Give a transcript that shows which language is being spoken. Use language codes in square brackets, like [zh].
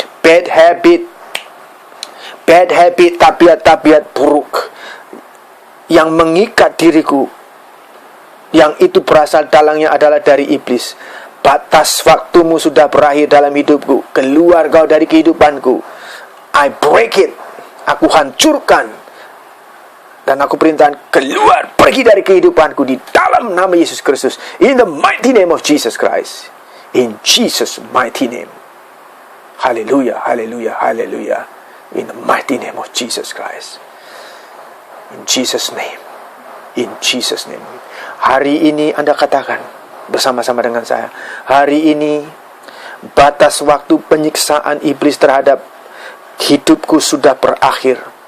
[en] Bad habit, [id] tabiat-tabiat buruk yang mengikat diriku, yang itu berasal dalangnya adalah dari iblis. Batas waktumu sudah berakhir dalam hidupku. Keluar kau dari kehidupanku. [en] I break it. [id] Aku hancurkan. Dan aku perintahkan keluar, pergi dari kehidupanku di dalam nama Yesus Kristus. [en] In the mighty name of Jesus Christ. In Jesus' mighty name. Hallelujah, hallelujah, hallelujah. In the mighty name of Jesus Christ. In Jesus' name. In Jesus' name. [id] Hari ini Anda katakan bersama-sama dengan saya. Hari ini batas waktu penyiksaan iblis terhadap hidupku sudah berakhir.